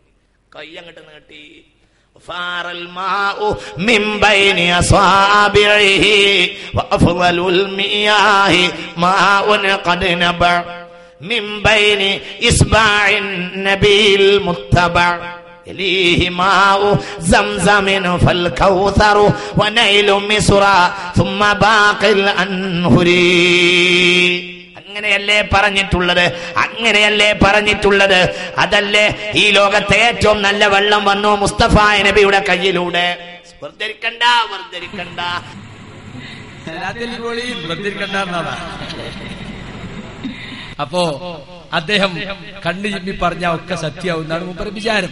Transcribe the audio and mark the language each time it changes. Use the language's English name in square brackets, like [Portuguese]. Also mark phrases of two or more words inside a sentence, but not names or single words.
[Malayalam] കൈ അങ്ങോട്ട് നീട്ടി. [Arabic] فار الماء من بين أصابعه وأفضل المياه ماء قد نبع من بين إصبع النبي المتبع يليه ماء زمزم فالكوثر ونيل مصر ثم باقي الأنهر. [Malayalam] അങ്ങനെയല്ലേ പറഞ്ഞിട്ടുള്ളത്? അതല്ലേ ഈ ലോകത്തെ ഏറ്റവും നല്ല വെള്ളം വന്നു മുസ്തഫ നബിയുടെ കയ്യിലൂടെ. വെറുതെരിക്കണ്ട. അപ്പോ അദ്ദേഹം കണ്ണു ചിമ്മി പറഞ്ഞ ഒക്കെ സത്യാവും എന്നാണ് മൂപ്പര് വിചാരം.